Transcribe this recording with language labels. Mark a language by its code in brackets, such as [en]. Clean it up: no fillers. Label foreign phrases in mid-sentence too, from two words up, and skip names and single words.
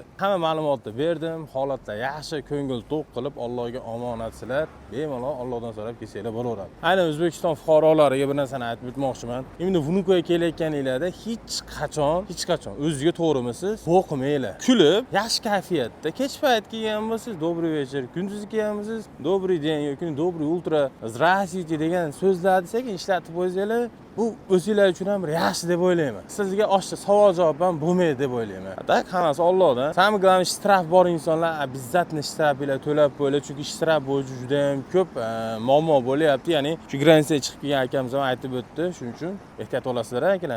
[uz] Hamma ma'lumotni berdim, holatlar yaxshi, ko'ngil to'q qilib, Allohga omonatsizlar, bemalol Allohdan so'rab kelsanglar bo'laveradi. Aynan O'zbekiston fuqarolariga bir narsani aytib o'tmoqchiman. Endi Vnukovoga kelayotganinglarda hech qachon o'zingizga to'g'rimisiz? Boqmanglar. Kulib, yaxshi kayfiyatda kech payt kelgan bo'lsangiz, [ru] добрый вечер, [uz] kunduz kelganmisiz, [ru] добрый день [uz] yoki [ru] добрый утро, здравствуйте [uz] degan so'zlarni sekin ishlatib qo'ysanglar, bu o'zingizlar uchun ham yaxshi deb o'ylayman. Sizga oshcha savol javob ham bo'lmaydi deb o'ylayman. Tak hammasi Allohdan. [ru] Samый главный [uz] shtraf bor insonlar обязательно shtraf bilan to'lab qo'ylar, chunki shtraf bo'yicha juda ham ko'p muammo bo'lyapti. Ya'ni shu granitsaga chiqib kelgan akamiz ham aytib o'tdi. Shuning uchun ehtiyot bo'lasizlar akalar.